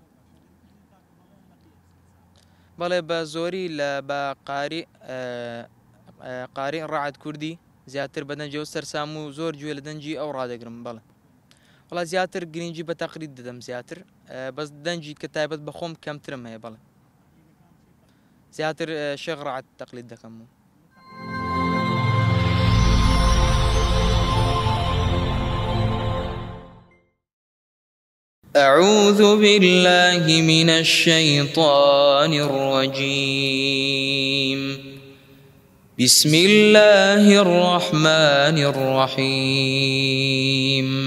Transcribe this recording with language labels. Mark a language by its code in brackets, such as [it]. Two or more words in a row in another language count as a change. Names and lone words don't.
[ckb] بەڵێ بە زۆری لە بە قاری ڕەعەت کوردی زیاتر بەدەنجی و سەرسام و زۆر گوێ لە دەنجی ئەو ڕادەگرم. وڵا زیاتر گرنگی بە تەقلید دەدەم زیاتر، بەس دەنجی کە تایبەت بە خۆم کەمترم هەیە. بەڵێ زیاتر شێخ ڕەعەت تەقلید دەکەم. [ar] أعوذ بالله من الشيطان الرجيم. بسم الله الرحمن الرحيم.